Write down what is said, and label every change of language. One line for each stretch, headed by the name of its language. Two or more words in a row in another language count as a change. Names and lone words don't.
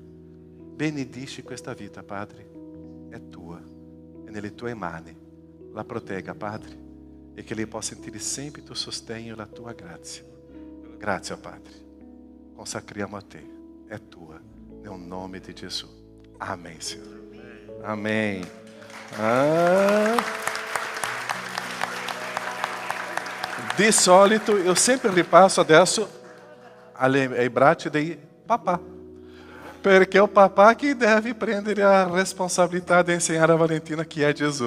Italian: Benedici questa vita, Padre, è tua, è nelle tue mani. La protegga, Padre, e che lei possa sentire sempre il tuo sostegno e la tua grazia. Grazie, Padre. Consacriamo a te, è tua, nel nome di Gesù.
Portuguese: Amém, Senhor. Amém.
Italian: Di solito
Portuguese: eu sempre
Italian: ripasso adesso ai bracci dei papà, perché è il papà che deve prendere la responsabilità di insegnare a Valentina chi è Gesù.